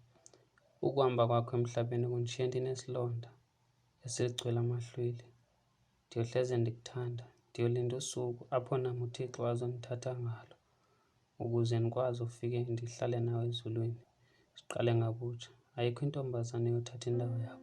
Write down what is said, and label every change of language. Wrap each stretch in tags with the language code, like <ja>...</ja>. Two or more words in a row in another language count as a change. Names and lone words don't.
<xh>Ukuhamba kwakho emhlabeni kungishiya ndinesilonda esigcwele amahlwili. ndiyohleze ndikuthanda, ndiyolinda usuku apho nam uThixo azondithatha ngalo ukuze ndikwazi ufike ndihlale nawe ezulwini, siqale ngabutsha. Ayikho intombazane yothatha indawo yakho.</xh>